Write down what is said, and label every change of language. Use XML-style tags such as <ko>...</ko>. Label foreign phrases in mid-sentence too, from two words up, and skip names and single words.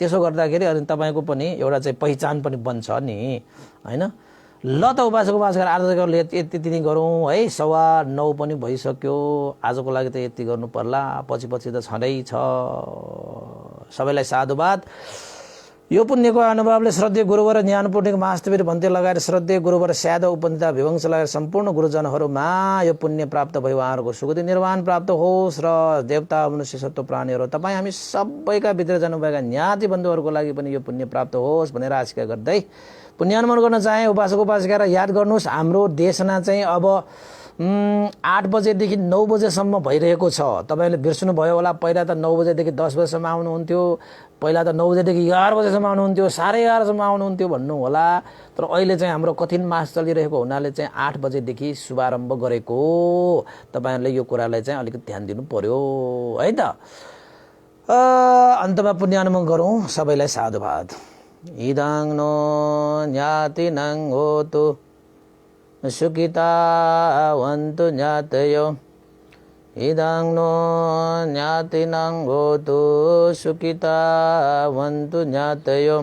<ne>त्यसो गर्दाखेरि अनि तपाईँको पनि एउटा चाहिँ पहिचान पनि बन्छ नि होइन। ल त उपासक उपासिका आजले यति नै गरौँ है। 9:15 पनि भइसक्यो। आजको लागि त यति गर्नु पर्ला, पछि त छँदै छ। सबैलाई साधुवाद। यो पुण्यको अनुभवले श्रद्धेय गुरुवर ज्ञानपूर्णिक महास्तवीर भन्ते लगाएर श्रद्धेय गुरुवर स्याद उपनिता विवंश लगाएर सम्पूर्ण गुरुजनहरूमा यो पुण्य प्राप्त भयो, उहाँहरूको सुगति निर्वाण प्राप्त होस् र देवता मनुष्य सत्व प्राणीहरू तपाईँ हामी सबैका भित्र जानुभएका ज्ञाति बन्धुहरूको लागि पनि यो पुण्य प्राप्त होस् भनेर आशिका गर्दै पुण्यानुमोदन गर्न चाहे उपासक उपासिका याद गर्नुहोस्। हाम्रो देशना चाहिँ अब 8 बजेदेखि 9 बजेसम्म भइरहेको छ। तपाईँले बिर्सनु भयो होला, पहिला त 9 बजेदेखि 10 बजेसम्म आउनुहुन्थ्यो, पहिला त 9 बजेदेखि 11 बजेसम्म आउनुहुन्थ्यो, 11:30 आउनुहुन्थ्यो भन्नु होला। तर अहिले चाहिँ हाम्रो कठिन मास चलिरहेको हुनाले चाहिँ 8 बजेदेखि शुभारम्भ गरेको। तपाईँहरूले यो कुरालाई चाहिँ अलिकति ध्यान दिनु पर्यो है त। अन्तमा पुण्यानुमोदन गरौँ। सबैलाई साधुवाद।</ne> <pi>इदं नो ज्ञातिनं होतु सुखितावन्तु ज्ञातयो। इदं नो ज्ञातिनं होतु सुखितावन्तु ज्ञातयो।</pi>